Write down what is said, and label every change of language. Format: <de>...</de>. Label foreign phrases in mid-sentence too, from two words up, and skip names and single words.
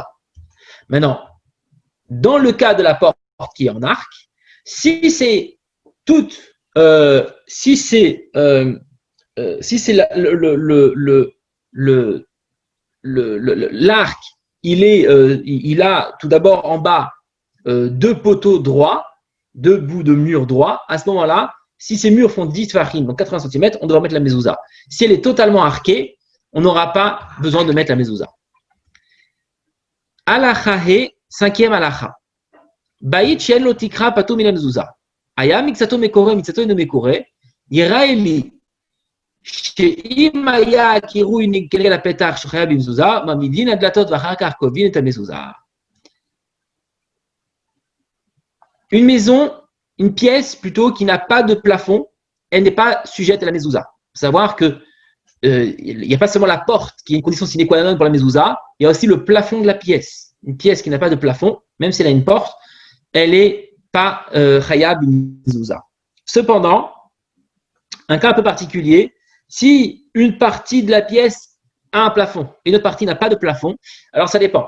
<fr>Maintenant, dans le cas de la porte qui est en arc, si c'est l'arc, il a tout d'abord en bas deux poteaux droits, deux bouts de mur droits. À ce moment-là, si ces murs font 10 tfachim, donc 80 cm, on doit mettre la mezouza. Si elle est totalement arquée, on n'aura pas besoin de mettre la mezouza.</fr> <he>Halakha he,</he> <fr>cinquième halakha.</fr> <he>בית שאין לו תקרה פטור מן מזוזה. היה מקצתו מקורה, מקצתו אינו מקורה. יראה לי שאם היה קירוי כנגד הפתח שחייב במזוזה, מעמידין דלתות ואחר כך קובעין את המזוזה.</he> <fr>Une maison, une pièce plutôt qui n'a pas de plafond, elle n'est pas sujette à la mezouza. Il faut savoir que il n'y a pas seulement la porte qui est une condition sine qua non pour la mezouza, il y a aussi le plafond de la pièce. Une pièce qui n'a pas de plafond, même si elle a une porte, elle n'est pas</fr> <he>חייב במזוזה.</he> <fr>Cependant, un cas un peu particulier, si une partie de la pièce a un plafond et une autre partie n'a pas de plafond, alors ça dépend.</fr>